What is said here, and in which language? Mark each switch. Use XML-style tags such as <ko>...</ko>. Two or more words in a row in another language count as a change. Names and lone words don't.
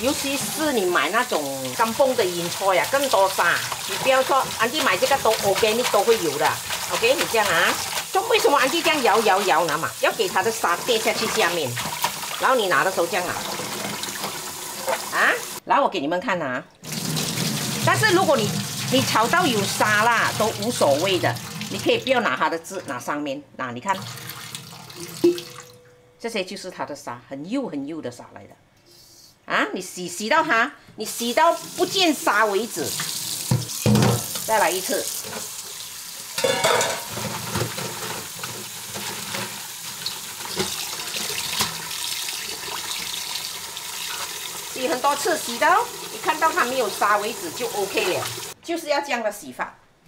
<zh>尤其是你買那種乾崩的鹽菜啊，更多沙，你不要說安迪買這個都 organic 都會有的 ，OK， 你這樣啊。為什麼安迪這樣搖拿嘛？要給它的沙跌下去下面，然後你拿的時候這樣拿，啊，然後我給你們看啊。但是如果你炒到有沙啦，都無所謂的，你可以不要拿它的汁，拿上面，你看，這些就是它的沙，很幼的沙來的。啊，你洗到它，你洗到不見沙為止，再來一次。洗很多次，洗到你看到它沒有沙為止就 OK 了，就是要這樣的洗法啊！</zh>